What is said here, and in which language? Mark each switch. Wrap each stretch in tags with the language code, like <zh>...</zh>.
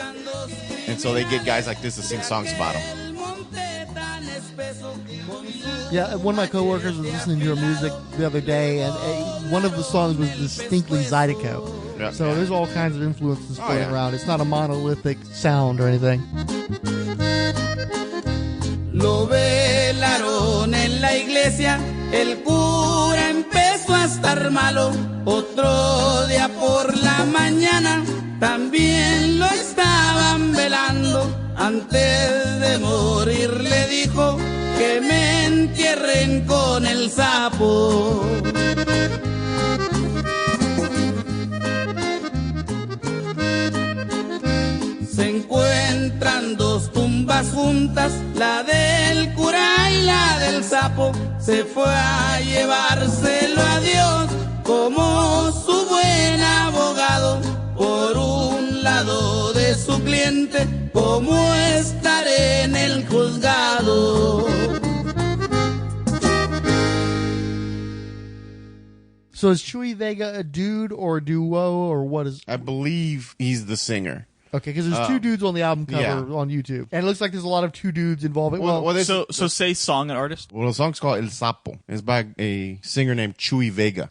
<en>And so they get guys like this to sing songs about them. Yeah, one of my coworkers was listening to her music the other day, and one of the songs was distinctly Zydeco. Yeah. So there's all kinds of influences floating around. It's not a monolithic sound or anything.</en> <es>Lo velaron en la iglesia, el cura empezó a estar malo. Otro día por la mañana también lo estaban velando. Antes de morir le dijo que me entierren con el sapo. Se encuentran dos tumbas juntas, la del cura y la del sapo. Se fue a llevárselo a Dios como su buen abogado. Por un lado de su cliente, como estar en el juzgado.</es> <en>So is Chuy Vega a dude or a duo, or what is... I believe he's the singer. Okay, because there's two dudes on the album cover on YouTube. And it looks like there's a lot of two dudes involved. So say song and artist? Well, the song's called El Sapo. It's by a singer named Chuy Vega.</en>